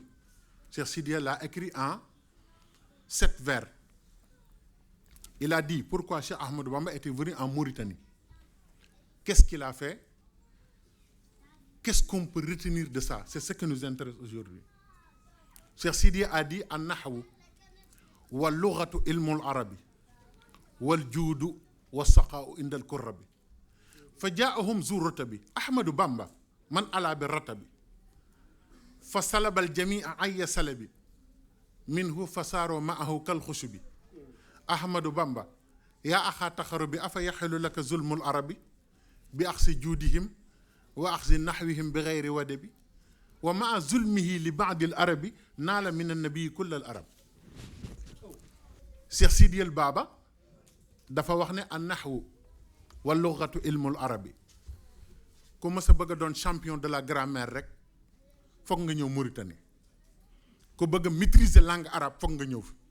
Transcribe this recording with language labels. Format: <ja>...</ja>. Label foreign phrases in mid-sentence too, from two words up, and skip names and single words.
<fr>Cheikh Sidiya l'a écrit en 7 vers. Il a dit pourquoi Cheikh Ahmadou Bamba était venu en Mauritanie. Qu'est-ce qu'il a fait? Qu'est-ce qu'on peut retenir de ça? C'est ce qui nous intéresse aujourd'hui.</fr> <ar>Cheikh Sidiya</ar> <fr>a dit</fr> <ar>النحو واللغة علم العرب والجود والسخاء عند الكرب فجاءهم زرتابي أحمد بمب من علا بالرتب فسلب الجميع أي سلب منه فصاروا معه كالخشب أحمد بمب يا أخا التخرب أفيحل لك ظلم العرب بأخس جودهم وأخس نحوهم بغير وضب ومع ظلمه لبعض العرب نال من النبي كل العرب. Cheikh Sidiya al Baba</ar> <wo>dafa wax ne</wo> <ar>النحو واللغة علم العرب.</ar> <wo>Ku ma sa bëgg doon</wo> <fr>champion de la grammaire</fr> <wo>rek foog nga ñëw Mauritanie. Ku bëgg</wo> <fr>maîtriser langue arabe</fr> <wo>foog nga ñëw fi.</wo>